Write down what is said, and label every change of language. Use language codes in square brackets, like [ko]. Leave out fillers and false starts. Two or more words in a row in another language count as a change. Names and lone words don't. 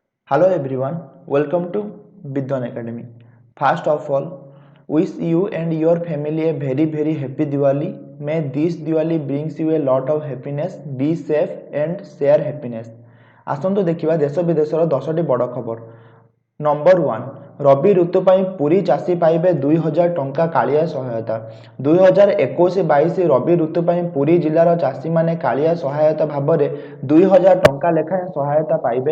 [en] Hello everyone, welcome to Bidwan Academy. First of all, wish you and your family a very happy Diwali. May this Diwali brings you a lot of happiness. Be safe and share happiness. [or] ଆସନ୍ତୁ ଦେଖିବା ଦେଶ ବିଦେଶର 10ଟି ବଡ଼ ଖବର। ନମ୍ବର 1, ରବି ଋତୁ ପାଇଁ ପୁରୀ ଚାଷୀ ପାଇବେ 2000 ଟଙ୍କା କାଳିଆ ସହାୟତା। 2021-22 ରବି ଋତୁ ପାଇଁ ପୁରୀ ଜିଲ୍ଲାର ଚାଷୀମାନେ କାଳିଆ ସହାୟତା ଭାବରେ 2000 ଟଙ୍କା ଲେଖାଏଁ ସହାୟତା ପାଇବେ।